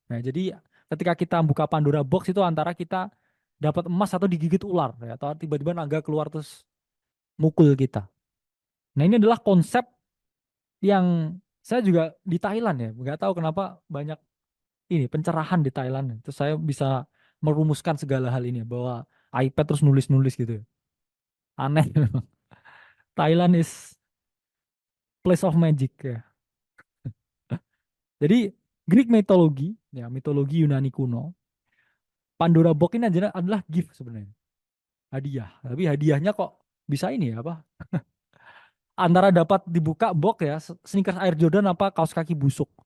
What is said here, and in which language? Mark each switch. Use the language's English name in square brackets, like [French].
[Indonesian] Nah, jadi ketika kita buka Pandora box itu antara kita dapat emas atau digigit ular ya, atau tiba-tiba naga keluar terus mukul kita. Nah, ini adalah konsep yang saya juga di Thailand ya, nggak tahu kenapa banyak ini pencerahan di Thailand. Terus saya bisa merumuskan segala hal ini bahwa iPad terus nulis-nulis gitu. Aneh memang. [English] Thailand is place of magic ya. [Indonesian] Jadi Greek mitologi, ya mitologi Yunani kuno, Pandora box ini adalah gift sebenarnya, hadiah. Tapi hadiahnya kok bisa ini ya apa? Antara dapat dibuka box ya, sneakers Air Jordan apa kaos kaki busuk.